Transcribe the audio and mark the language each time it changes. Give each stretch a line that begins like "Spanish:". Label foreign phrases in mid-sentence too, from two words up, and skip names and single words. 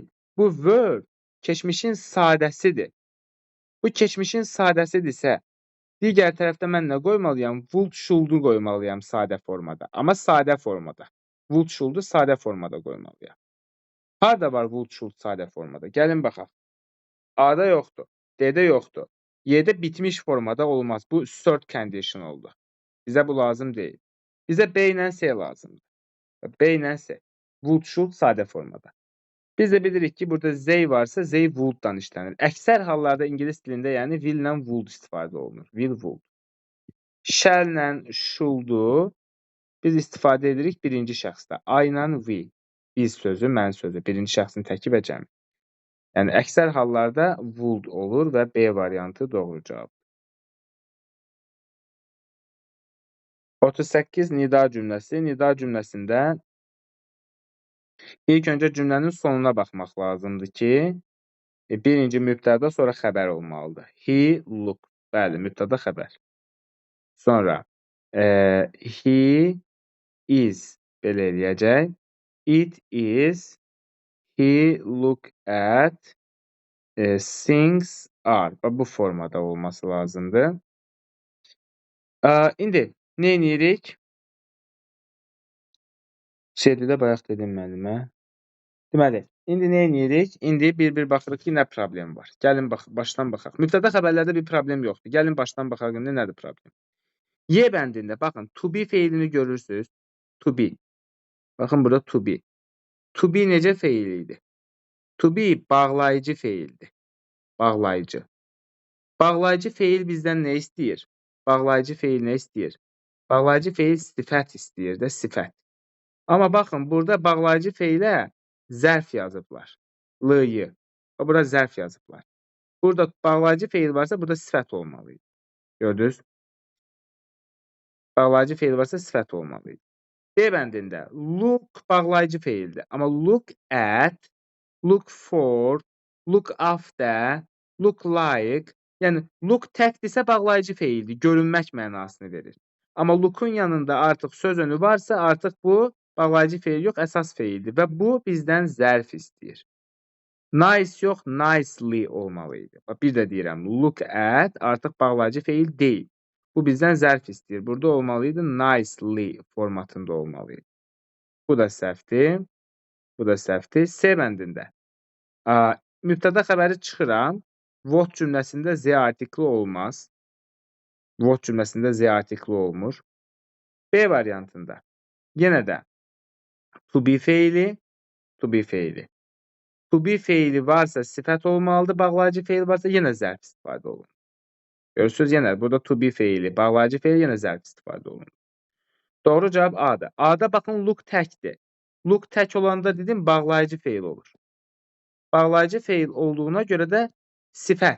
Azerbaijani: Bu were keçmişin sadəsidir. Bu keçmişin sadəsidirsə, digər tərəfdə mən nə qoymalıyam?
English: Would, should'u
Azerbaijani: qoymalıyam sadə formada. Amma sadə formada. Would, should'u sadə formada qoymalıyam. Harada var
English: would, should
Azerbaijani: sadə formada? Gəlin baxaq. A-da yoxdur, D-də yoxdur. Y-də bitmiş formada olmaz. Bu
English: third condition
Azerbaijani: oldu. Bizə bu lazım deyil. Bizə B ilə C lazımdır. B ilə C. Would, should sadə formada. Biz də bilirik ki, burada they varsa
English: they would'dan
Azerbaijani: işlənir. Əksər hallarda ingilis dilində yəni will ilə would istifadə olunur.
English: Will, would.
Azerbaijani: Shall ilə should'u biz istifadə edirik birinci şəxsdə. I ilə we. Biz sözü, mən sözü. Birinci şəxsin təki və cəmi. Yəni, əksər hallarda would olur və B variantı doğru cavab. 38 nida cümləsi. Nida cümləsində ilk öncə cümlənin sonuna baxmaq lazımdır ki, birinci mübtəda, sonra xəbər olmalıdır.
English: He looked.
Azerbaijani: Bəli, mübtəda xəbər. Sonra
English: he is
Azerbaijani: belə eləyəcək.
English: It is. He look at. Things are.
Azerbaijani: Bu formada olması lazımdır. İndi nə edirik? Şeydə bayaq dedim müəllimə. Deməli, indi nə edirik? İndi bir baxırıq ki, nə problem var? Gəlin başdan baxaq. Mübtəda xəbərlərdə bir problem yoxdur. Gəlin başdan baxaq indi nədir problem? Y bəndində baxın,
English: to be
Azerbaijani: feilini görürsünüz.
English: To be.
Azerbaijani: Baxın burada
English: to be. To be
Azerbaijani: necə feil idi?
English: To be
Azerbaijani: bağlayıcı feildir. Bağlayıcı. Bağlayıcı feil bizdən nə istəyir? Bağlayıcı feil nə istəyir? Bağlayıcı feil sifət istəyir də, sifət. Amma baxın, burada bağlayıcı feilə zərf yazıblar. L-yı. Bura zərf yazıblar. Burada bağlayıcı feil varsa, burada sifət olmalıydı. Gördünüz? Bağlayıcı feil varsa, sifət olmalıydı. B bəndində look bağlayıcı feildir.
English: Amma look at, look for, look after, look like,
Azerbaijani: yəni look təkdirsə bağlayıcı feildir. Görünmək mənasını verir. Amma look'un yanında artıq söz önü varsa, artıq bu bağlayıcı feil yox, əsas feildir və bu bizdən zərf istəyir. Nice yox, nicely olmalıydı. Bir də deyirəm,
English: look at
Azerbaijani: artıq bağlayıcı feil deyil. Bu bizdən zərf istəyir. Burada olmalıydı, nicely formatında olmalıydı. Bu da səhvdir. Bu da səhvdir. C bəndində. Mübtəda xəbəri çıxıram. What cümləsində Z artikli olmaz. What cümləsində Z artikli olmur. B variantında. Yenə də
English: to be
Azerbaijani: feili,
English: to be
Azerbaijani: feili.
English: To be
Azerbaijani: feili varsa sifət olmalıdır, bağlayıcı feil varsa yenə zərf istifadə olunur. Görürsünüz, yenə burada
English: to be
Azerbaijani: feili, bağlayıcı feil yenə zərf istifadə olunur. Doğru cavab A-dır. A-da baxın, look təkdir. Look tək olanda dedim, bağlayıcı feil olur. Bağlayıcı feil olduğuna görə də sifət.